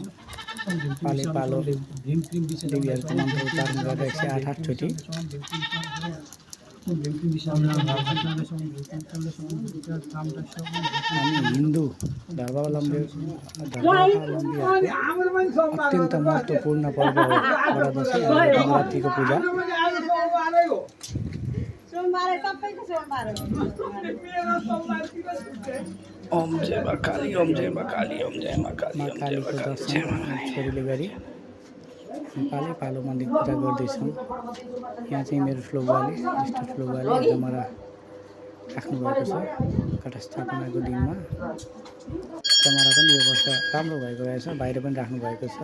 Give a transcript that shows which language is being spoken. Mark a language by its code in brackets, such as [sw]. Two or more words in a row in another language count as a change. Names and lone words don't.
[ne] पाले पालो देवीहरूको मन्त्र उच्चारण गरेर 108 चोटि हामी हिन्दू धर्मावलम्बीहरूको अत्यन्त महत्त्वपूर्ण पर्व हो बडा दशैँ नवरात्रिको पूजा। ओम जय माँ काली, ओम जय माँ काली, ओम जय माँ काली। माँ कालीको दर्शन छोरीले गरी पालै पालो मन्दिर पूजा गर्दैछौँ। यहाँ चाहिँ मेरो ठुलो बुवाले ज्येष्ठ ठुलो बुवाले जमरा राख्नुभएको छ। घटस्थापनाको दिनमा जमरा पनि यो वर्ष राम्रो भएको रहेछ, बाहिर पनि राख्नुभएको छ।